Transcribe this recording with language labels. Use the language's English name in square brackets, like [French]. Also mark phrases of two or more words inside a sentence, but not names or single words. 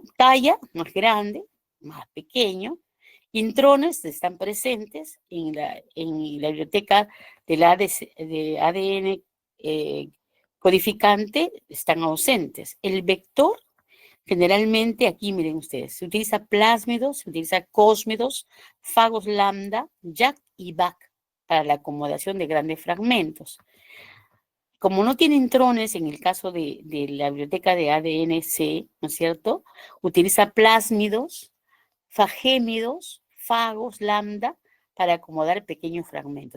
[Spanish] Talla, más grande, más pequeño. Intrones están presentes en la biblioteca de ADN codificante, están ausentes. El vector, generalmente, aquí miren ustedes, se utiliza plásmidos, se utiliza cósmidos, fagos lambda, JAK y BAC para la acomodación de grandes fragmentos. Como no tiene intrones en el caso de la biblioteca de ADN-C, ¿no es cierto? Utiliza plásmidos, fagémidos, fagos, lambda, para acomodar pequeños fragmentos.